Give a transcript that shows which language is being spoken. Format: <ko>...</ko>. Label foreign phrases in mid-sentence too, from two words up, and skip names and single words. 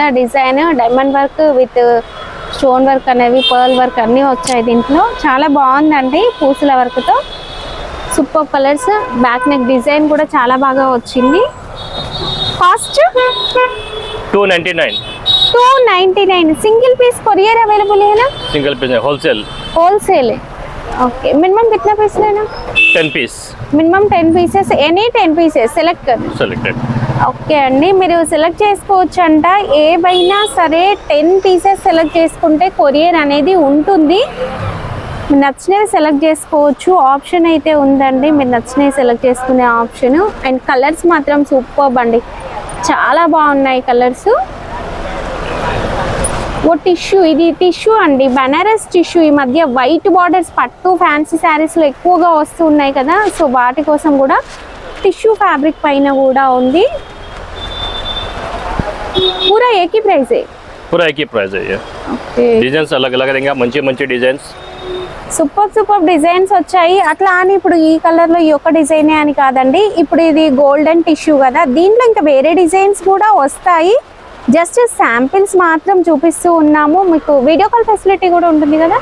<en>design diamond work with stone work</en> <te>అనేవి,</te> <en>pearl work</en> <te>అన్నీ వచ్చాయి దీంట్లో. చాలా బాగుందండి పూసల వర్క్ తో.</te> <en>super colours, back neck design</en> <te>కూడా చాలా బాగా వచ్చింది. కాస్ట్ 299.</te> <en>single piece courier available</en> <hi>है ना?</hi> <en>single piece</en> <hi>है, होलसेल है.</hi> <en>okay, minimum</en> <hi>कितना पीस लेना? 10 पीस.</hi> <en>minimum 10 pieces, any 10 pieces</en> <te>సెలెక్టెడ్. ఓకే అండి, మీరు సెలెక్ట్ చేసుకోవచ్చు అంట. ఏవైనా సరే 10 పీసెస్ సెలెక్ట్ చేసుకుంటే కొరియర్ అనేది ఉంటుంది. మీరు నచ్చినవి సెలెక్ట్ చేసుకోవచ్చు. ఆప్షన్ అయితే ఉందండి, మీరు నచ్చినవి సెలెక్ట్ చేసుకునే ఆప్షన్.</te> <en>and colours</en> <te>మాత్రం సూపర్ అండి, చాలా బాగున్నాయి కలర్స్. ఓ టిష్యూ, ఇది టిష్యూ అండి, బనారస్ టిష్యూ. ఈ మధ్య</te> <en>white borders</en> <te>పట్టు</te> <en>fancy sareeslo</en> <te>ఎక్కువగా వస్తున్నాయి కదా, సో వాటి కోసం కూడా</te> <en>tissue fabric</en> <te>పైన కూడా ఉంది.</te> <hi>पूरा एक ही प्राइस है? पूरा एक ही प्राइस है ये. डिजाइन्स अलग अलग रहेंगे,</hi> <te>మంచి మంచి డిజైన్స్.</te> <en>super designs</en> <te>వచ్చాయి. అట్లా అని ఇప్పుడు ఈ కలర్ లో ఈ ఒక్క డిజైనే అని కాదండి. ఇప్పుడు ఇది</te> <en>golden tissue</en> <te>కదా, దీంట్లో ఇంకా వేరే డిజైన్స్ కూడా వస్తాయి.</te> <en>just samples</en> <te>మాత్రం చూపిస్తూ ఉన్నాము. మీకు</te> <en>video call facility</en> <te>కూడా ఉంటుంది కదా?</te>